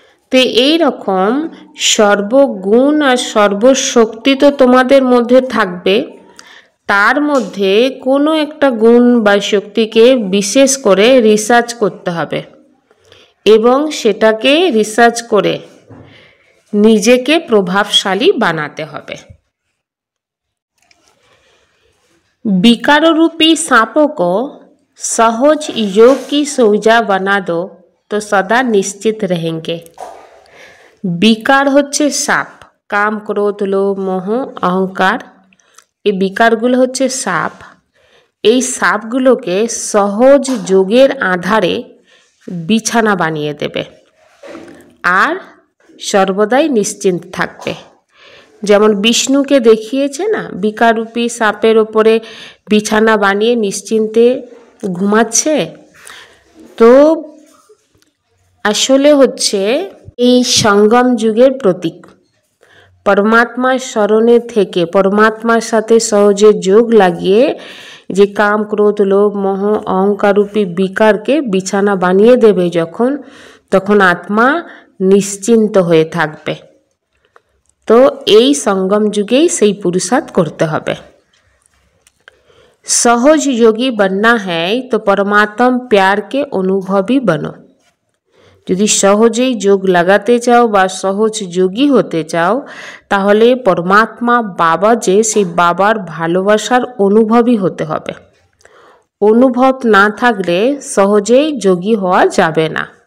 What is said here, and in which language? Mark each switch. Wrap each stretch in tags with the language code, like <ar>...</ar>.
<bn>তো এই রকম সর্বগুণ আর সর্বশক্তি তো তোমাদের মধ্যে থাকবে, তার মধ্যে কোনো একটা গুণ বা শক্তিকে বিশেষ করে রিসার্চ করতে হবে এবং সেটাকে রিসার্চ করে নিজেকে প্রভাবশালী বানাতে হবে।</bn> <hi>विकाररूपी सांपों को सहज योग की सौजा बना दो तो सदा निश्चित रहेंगे।</hi> <bn>विकार হচ্ছে সাপ, কাম ক্রোধ লোভ মোহ অহংকার, এই বিকারগুলো হচ্ছে সাপ। এই সাপগুলোকে সহজ যোগের আধারে বিছানা বানিয়ে দেবে আর সর্বদাই নিশ্চিন্ত থাকবে। যেমন বিষ্ণুকে দেখিয়েছে না, বিকারূপী সাপের ওপরে বিছানা বানিয়ে নিশ্চিন্তে ঘুমাচ্ছে। তো আসলে হচ্ছে এই সঙ্গম যুগের প্রতীক। পরমাত্মার স্মরণে থেকে পরমাত্মার সাথে সহজে যোগ লাগিয়ে যে কাম ক্রোধ লোভ মোহ অহংকারূপী বিকারকে বিছানা বানিয়ে দেবে যখন, তখন আত্মা নিশ্চিন্ত হয়ে থাকবে। তো এই সঙ্গম যুগেই সেই পুরুষার্থ করতে হবে।</bn> <hi>সহজ যোগী बनना है तो परमात्मा प्यार के अनुभवी बनो।</hi> <bn>যদি সহজেই যোগ লাগাতে চাও বা সহজ যোগী হতে চাও তাহলে পরমাত্মা বাবা যে সেই বাবার ভালোবাসার অনুভবী হতে হবে। অনুভব না থাকলে সহজেই যোগী হওয়া যাবে না।</bn>